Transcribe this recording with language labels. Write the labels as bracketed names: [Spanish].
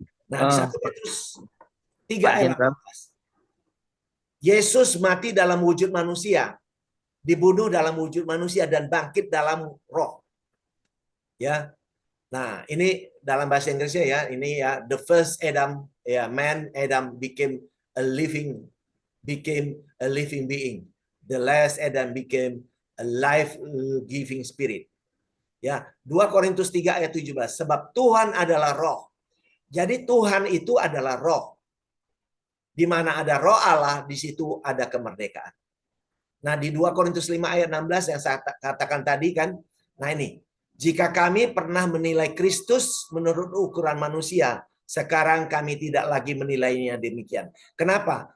[Indonesian] Nah, di 1 Petrus 3 ayat 18. Yesus mati dalam wujud manusia, dibunuh dalam wujud manusia dan bangkit dalam roh. Ya. Nah, ini dalam bahasa Inggrisnya ya, ini ya [English] the first Adam, [Indonesian] ya [English] man Adam became a living being. The last Adam became a life-giving spirit. [Indonesian] Ya, 2 Korintus 3 ayat 17. Sebab Tuhan adalah roh. Jadi Tuhan itu adalah roh. Di mana ada roh Allah, di situ ada kemerdekaan. Nah, di 2 Korintus 5 ayat 16 yang saya katakan tadi kan. Nah, ini. Jika kami pernah menilai Kristus menurut ukuran manusia, sekarang kami tidak lagi menilainya demikian. Kenapa?